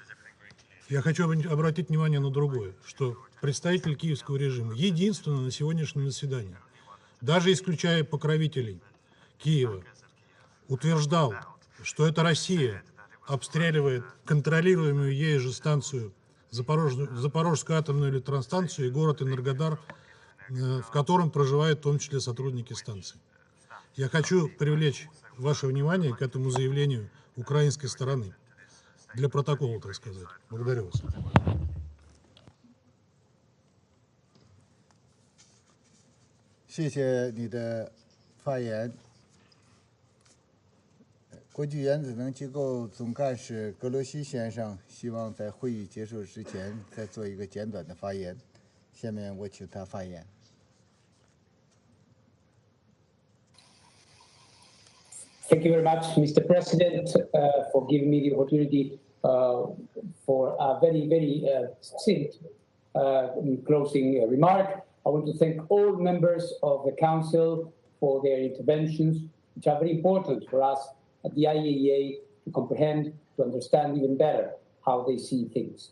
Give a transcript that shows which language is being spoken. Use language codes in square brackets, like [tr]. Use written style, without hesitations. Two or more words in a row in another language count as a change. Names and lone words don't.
[ru] Я хочу обратить внимание на другое, что представитель киевского режима единственный на сегодняшнем заседании, даже исключая покровителей Киева, утверждал, что это Россия обстреливает контролируемую ею же станцию, Запорожскую атомную электростанцию и город Энергодар, в котором проживают в том числе сотрудники станции. Я хочу привлечь ваше внимание к этому заявлению украинской стороны. Для протокола, так сказать. Благодарю вас. [zh] 谢谢你的发言。国际原子能机构总干事格罗西先生希望在会议结束之前再做一个简短的发言。下面我请他发言。 [en] Thank you very much, Mr. President, for giving me the opportunity for a very, very succinct closing remark. I want to thank all members of the Council for their interventions, which are very important for us at the IAEA to comprehend, to understand even better how they see things.